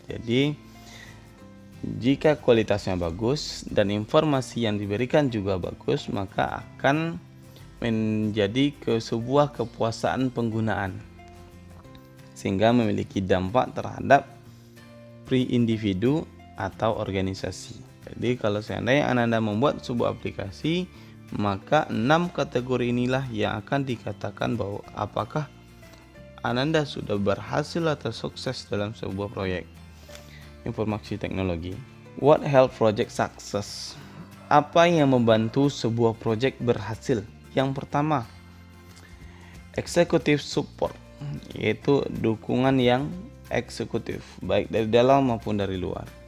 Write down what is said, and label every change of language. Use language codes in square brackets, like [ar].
[id] Jadi jika kualitasnya bagus dan informasi yang diberikan juga bagus, maka akan menjadi sebuah kepuasan penggunaan, sehingga memiliki dampak terhadap individu atau organisasi. Jadi kalau seandainya Ananda membuat sebuah aplikasi, maka 6 kategori inilah yang akan dikatakan bahwa apakah Ananda sudah berhasil atau sukses dalam sebuah proyek. informasi teknologi. [en] What help project success? [id] Apa yang membantu sebuah proyek berhasil? Yang pertama, [en] executive support, [id] yaitu dukungan yang eksekutif, baik dari dalam maupun dari luar.